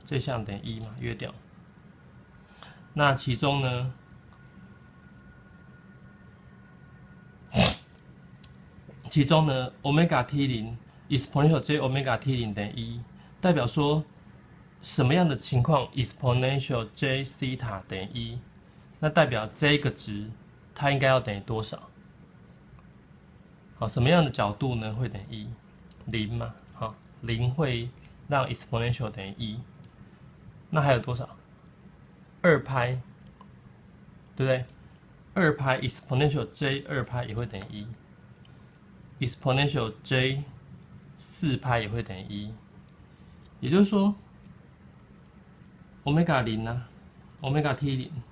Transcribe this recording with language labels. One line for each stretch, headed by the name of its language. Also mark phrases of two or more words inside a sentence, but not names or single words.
Chinese: 這項等於1嘛，約掉。那其中呢，
English: omega t0 exponential j omega t0
Chinese: 等於1，代表說什麼樣的情況
English: exponential j theta
Chinese: 等於1？那代表這個值它應該要等於多少？好，什麼樣的角度呢會等於1？0嘛，好，0會讓 exponential 等於1。那還有多少？2派，對不對？2派
English: exponential j
Chinese: 2派也會等於1，
English: exponential j
Chinese: 4派也會等於1。也就是說，omega 0啊 ，
English: omega t
Chinese: 0。